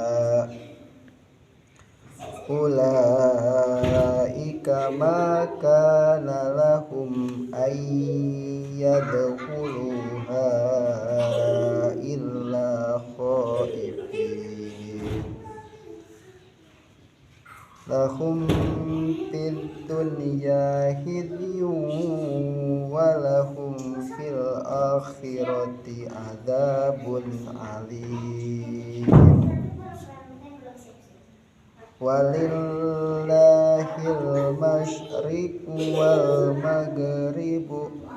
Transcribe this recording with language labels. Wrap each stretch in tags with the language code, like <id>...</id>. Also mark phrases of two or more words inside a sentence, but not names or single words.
<ar>أولئك ما كان لهم أن يدخلوها إلا خائفين. لهم في الدنيا خزي ولهم في الآخرة عذاب أليم. ولله المشرق والمغرب</ar>